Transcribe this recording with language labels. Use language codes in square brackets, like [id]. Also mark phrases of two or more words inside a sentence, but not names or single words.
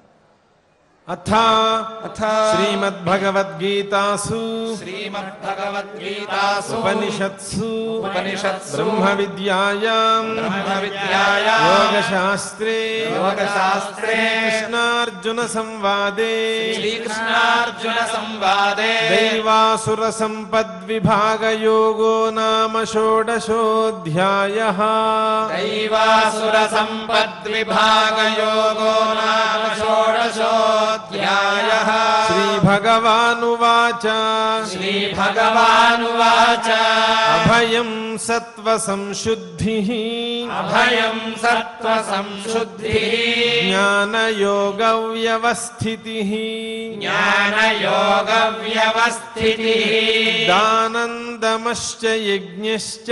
[sa] అథ శ్రీమద్భగవద్గీతాసు ఉపనిషత్సు బ్రహ్మ విద్యాయాం యోగశాస్త్రే కృష్ణార్జున సంవాదే దైవాసుర సంపద్విభాగ యోగో నామ షోడశోऽధ్యాయః. దైవాసుర సంపద్విభాగ యోగో నామ షోడశోऽధ్యాయః. శ్రీభగవానువాచ శ్రీభగవానువాచ అభయ अभयं सत्त्वसंशुद्धिः अभयं सत्त्वसंशुद्धिः ज्ञानयोगव्यवस्थितिः ज्ञानयोगव्यवस्थितिः दानन्दमश्च यज्ञश्च